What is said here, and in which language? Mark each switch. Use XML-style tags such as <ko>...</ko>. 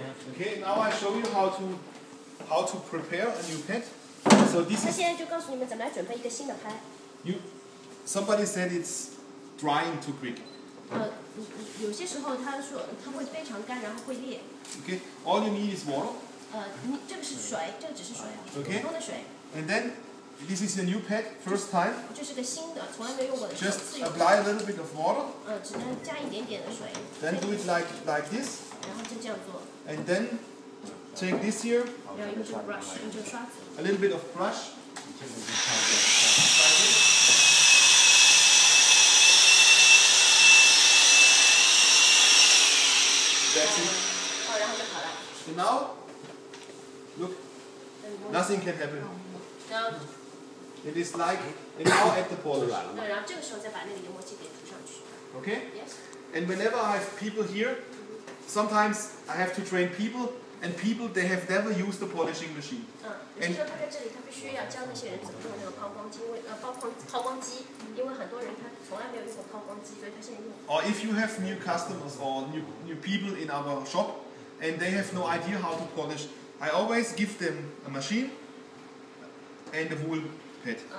<en>Okay, now I show you how to prepare a new pad. So this</en> <zh>他</zh> <en>is</en> <zh>现在就告诉你们怎么来准备一个新的拍。</zh> <en>somebody said it's drying too quick.</en> <zh>有些时候他说它会非常干，然后会裂。</zh> <en>Okay, all you need is water.</en> <zh>这个是水，这个只是水，普</zh> <en>Okay.</en> <zh>通的水。</zh> <en>And then this is a new pad, first time.</en> <zh>这是个新的，从来没有用过的，首</zh> <en>Just</en> <zh>次用。</zh> <en>apply a little bit of water.</en> <zh>只能加一点点的水。</zh> <en>Then do it like this.</en> <zh>然后就这样做。</zh> <en>And then take this here.</en> <zh>然后用这个 brush， 用这个刷子。</zh> <en>A little bit of brush. That's it.</en> <zh>然后就好了。</zh> <en>So now, look, nothing can happen.</en> <zh>然后，</zh> <en>It is like, and now add the polish.</en> <zh>然后这个时候再把那个研磨剂给涂上去。</zh> <en>Okay? Yes. And whenever I have people here, sometimes I have to train people, and people, they have never used a polishing machine.</en> <zh>有些时候他在这里，他必须要教那些人怎么用那个抛光机，因为抛光机，因为很多人他从来没有用过抛光机，所以他现在用。</zh> <en>Or if you have new customers or new people in our shop, and they have no idea how to polish, I always give them a machine and a wool pad.</en>